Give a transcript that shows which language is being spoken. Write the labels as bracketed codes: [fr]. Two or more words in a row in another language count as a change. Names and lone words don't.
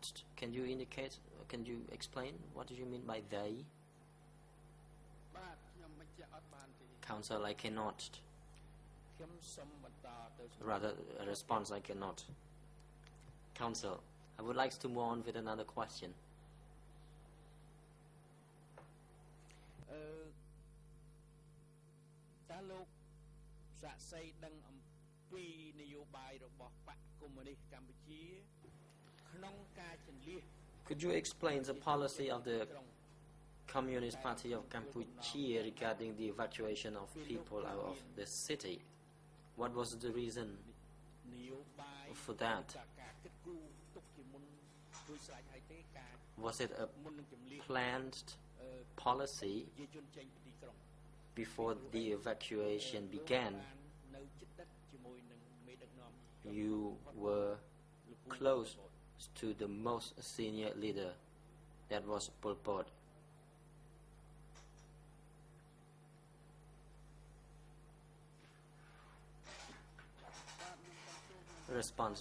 [en] Can you indicate, can you explain what do you mean by they? Council, I cannot. Rather, a response, I cannot. Council, I would like to move on with another question. [km] តើលោកសាកសីដឹងអំពីនយោបាយរបស់បកកុម្មុយនីសកម្ពុជាក្នុងការជន្លៀស [en] Could you explain the policy of the Communist Party of Cambodia regarding the evacuation of people out of the city? What was the reason [km] នយោបាយ [en] for that? [km] ការគិតគូរទុកជាមុនដោយស្រេចហើយទេការ [en] Was it a [km] មុននឹងជម្លៀស [en] planned policy [km] ប្រជាជនចេញពីទីក្រុង [en] before the evacuation began? [km] នៅជិតដិតជាមួយនឹងមេដឹកនាំ [en] You were close to the most senior leader, that was Pol Pot. Response.